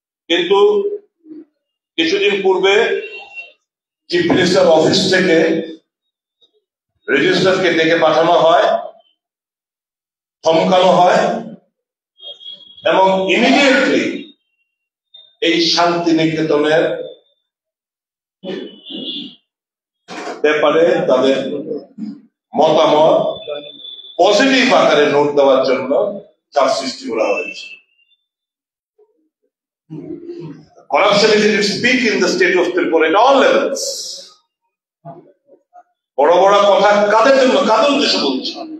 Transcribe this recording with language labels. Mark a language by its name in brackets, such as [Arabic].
[Bangla] কিন্তু কিছুদিন পূর্বে চিফ মিনিস্টার অফিস থেকে রেজিস্ট্রারকে ডেকে পাঠানো হয়, ধমকানো হয় এবং ইমিডিয়েটলি এই শান্তিনিকেতনের ব্যাপারে তাদের মতামত পজিটিভ আকারে নোট দেওয়ার জন্য চাপ সৃষ্টি করা হয়েছে। [English] Corruption is at its peak in the state of Tripura at all levels. [Bangla] বড় বড় কথা কাদের জন্য, কাদের উদ্দেশ্য বলছে?